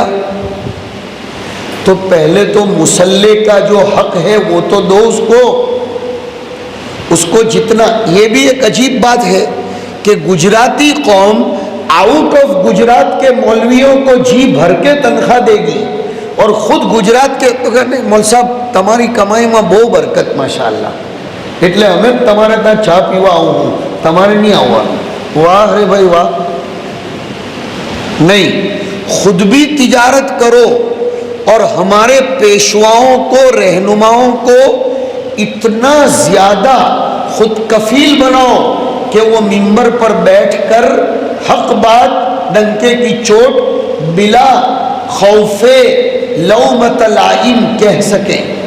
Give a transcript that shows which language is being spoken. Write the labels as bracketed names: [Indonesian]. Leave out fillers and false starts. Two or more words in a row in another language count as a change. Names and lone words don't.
[Urdu] تو پہلے تو مسلح کا جو حق ہے وہ تو دو اس کو جتنا. یہ بھی ایک عجیب بات ہے کہ گجراتی قوم [English] out of [Urdu] گجرات کے مولویوں کو جی بھر کے تنخواہ دے گی اور خود گجرات کے مول صاحب تمہاری کمائی میں بہو برکت ماشاءاللہ [Gujarati] એટલે અમે તમારે ત્યાં ચા પીવા આવું હું, તમારે નહીં આવવાનું. વાહ રે ભાઈ વાહ. [Urdu] نہیں, خود بھی تجارت کرو اور ہمارے پیشواؤں کو رہنماؤں کو اتنا زیادہ خود کفیل بناؤ کہ وہ ممبر پر بیٹھ کر حق بات ڈنکے کی چوٹ بلا خوف [Arabic] لومۃ لائم [Urdu] کہہ سکیں.